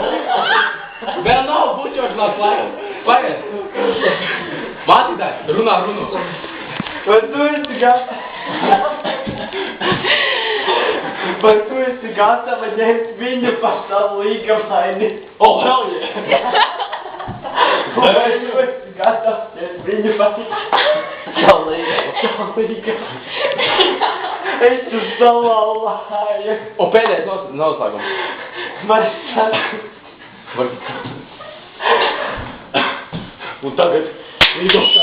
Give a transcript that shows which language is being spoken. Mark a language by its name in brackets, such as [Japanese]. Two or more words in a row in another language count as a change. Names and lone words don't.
[Latvian] Vēl nav bučošanās laiks. Paiet. Mācītāji, runā. Vai tu esi gatava ņemt viņu par savu līgavaini? [English] Oh, hell yeah! [Latvian] Vai tu esi gatavs ņemt viņu par savu līgavaini? Es uz salāju. Un pēdējais noslēgums. Man saka. Un tagad līgotā.